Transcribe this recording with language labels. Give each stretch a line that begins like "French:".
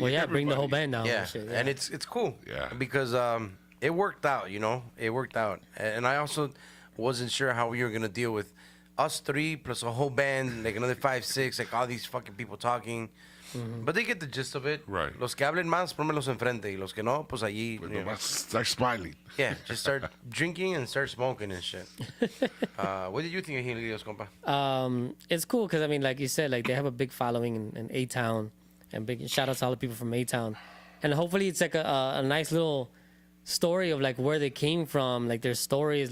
English: Well, yeah, bring the whole band down. Yeah, And shit, and it's cool. Yeah. Because it worked out, It worked out. And I also wasn't sure how we were going to deal with us 3 plus a whole band, like another 5, 6, like all these fucking people talking. Mm-hmm. But they get the gist of it. Right.
Spanish: Los que hablen más, pónmelos enfrente. Y los que no, pues allí.
English: Nomás start smiling. Yeah, just start drinking and start smoking and shit. What did you think of Jilguerillos, compa? It's cool because, I mean, like you said, like they have a big following in A-Town, and big shout out to all the people from A-Town. And hopefully it's like a nice little story of like where they came from, like their stories.